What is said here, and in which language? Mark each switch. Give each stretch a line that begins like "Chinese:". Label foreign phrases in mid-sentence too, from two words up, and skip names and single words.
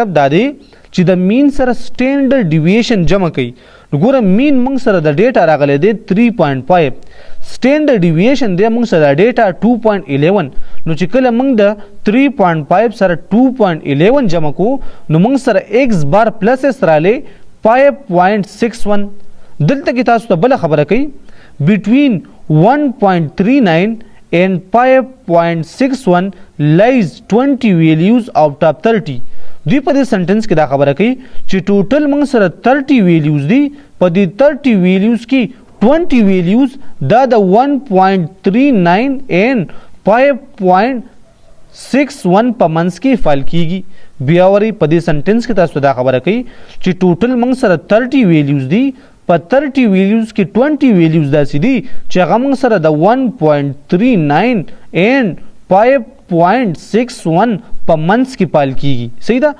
Pashto: دا دی چې د مین سره
English: standard deviation
Pashto: جمع کړي نو ګوره مین موږ سره د ډیټا راغلی دی 3.5
English: standard deviation
Pashto: دی موږ سره د ډیټا 2.11 نو چې کله موږ د 3.5 سره 2.11 جمع کو نو موږ سره
English: x bar plus s
Pashto: رالی 5.61 دلته کې تاسو ته بله خبره کوي
English: between 1.39 and 5.61 lies 20 values out of 30
Pashto: دوی په دې سنټنس کې دا خبره کوي چې ټوټل موږ سره 30 ویلیوز دي په دې 30 ویلیوز کې 20 ویلیوز دا د 1.39 and 5.61 په منځ کې فال کیږي بیا وری په دې سنټنس کې تاسو دا خبره کوي چې ټوټل موږ سره 30 ویلیوز دي په 30 ویلیوز کې 20 ویلیوز داسې دي چې هغه موږ سره د 1.39 and 66.61 په منځ کې پال کیږي. صحیح ده.